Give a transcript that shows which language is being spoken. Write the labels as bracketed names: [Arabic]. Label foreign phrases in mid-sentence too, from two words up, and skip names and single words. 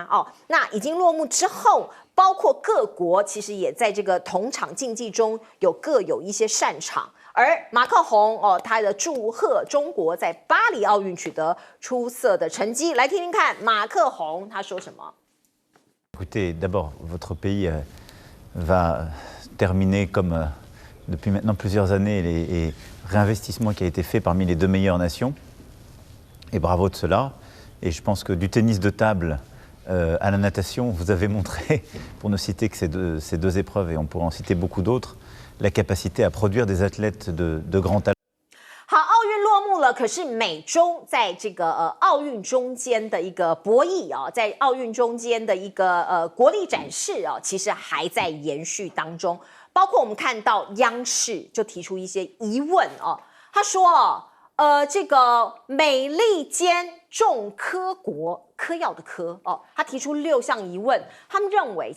[Chinese] 那已经落幕之后，包括各国其实也在这个同场竞技中各有一些擅长。而马克宏他的祝贺中国在巴黎奥运取得出色的成绩，来听听看马克宏他说什么。 [French] Écoutez, d'abord, votre pays va terminer comme depuis maintenant plusieurs années les réinvestissements qui a été fait parmi les deux meilleures nations. Et bravo de cela. Et je pense que du tennis de table à la natation, vous avez montré, pour ne citer que ces deux épreuves, et on pourrait en citer beaucoup d'autres, la capacité à produire des athlètes de grand talent. [Chinese] 好，奥运落幕了，可是美中在这个奥运中间的一个博弈在奥运中间的一个国力展示其实还在延续当中。包括我们看到央视就提出一些疑问他说这个美利坚重科国，嗑药的嗑他提出6项疑问，他们认为其